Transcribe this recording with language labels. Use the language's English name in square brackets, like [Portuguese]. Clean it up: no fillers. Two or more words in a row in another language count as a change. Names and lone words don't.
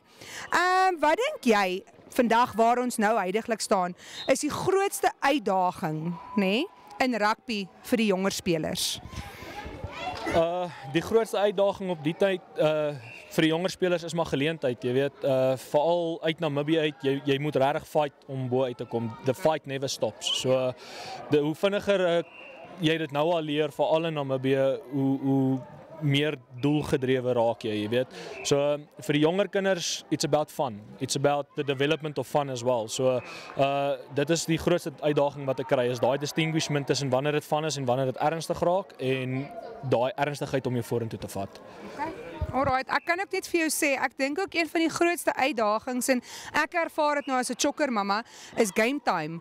[Afrikaans] Wat dink jy vandag waar ons nou huidiglik staan, is die grootste uitdaging, nê, in rugby vir die jonger spelers? Die grootste uitdaging op die tyd vir die jonger spelers is maar geleentheid, jy weet, veral uit Namibië uit, jy moet regtig fight om bo uit te kom. [English] The fight never stops. [Afrikaans] So hoe vinniger jy dit nou al leer, veral in Namibië, hoe meer doelgedrewe raak jy weet. So vir die jonger kinders, [English] it's about fun. It's about the development of fun as well. [Afrikaans] So dit is die grootste uitdaging wat ek kry, is daai distinguishment tussen wanneer dit fun is en wanneer dit ernstig raak en daai ernstigheid om jou vorentoe te vat. Okay. Alright, ek kan ook net vir jou sê, ek dink ook een van die grootste uitdagings, en ek ervaar dit nou as 'n chokker mamma, is [English] game time.